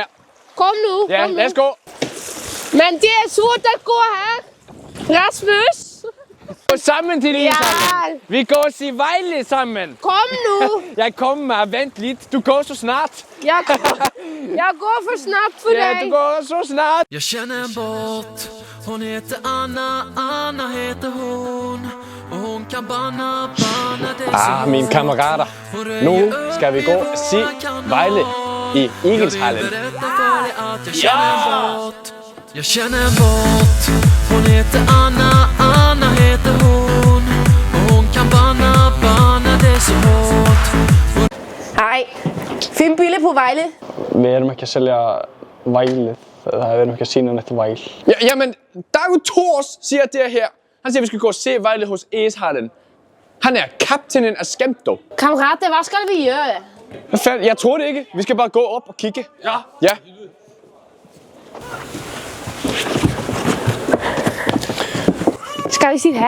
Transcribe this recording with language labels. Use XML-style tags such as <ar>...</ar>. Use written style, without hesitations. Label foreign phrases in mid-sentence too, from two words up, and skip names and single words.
<da>Kom nu, Ja, kom nu. lad os gå. Men det er surt at gå her. Rasmus. Gå sammen til Egilshallen. Vi går og se Vejle sammen. Kom nu. Jeg kommer, vent lidt. Du går så snart. Jeg går for snart for dig. Ja, du går så snart.</da> <sv>Jag känner en båt. Hon heter Anna, Anna heter hon. Och hon kan banna det så</sv> <da>Mine kammerater. Nu skal vi gå og se Vejle i Egilshallen.</da> <sv>Jag känner en båt. Hon heter Anna, Anna heter hon. Och hon kan banna det så hårt.</sv> <da>Hej. Find billede på Vejle.</da> <is>Vi erum ekki að selja Vælið. Við erum ekki að sína neitt Væl.</is> <da>Jamen, Dago Thors siger det her. Han siger, vi skal gå og se Vejle hos Egilshallen. Han er kaptajnen af Skemto. Kammerater, hvad skal vi gøre? Hvad fanden? Jeg tror det ikke. Vi skal bare gå op og kigge. Ja. Skal vi sige her?</da>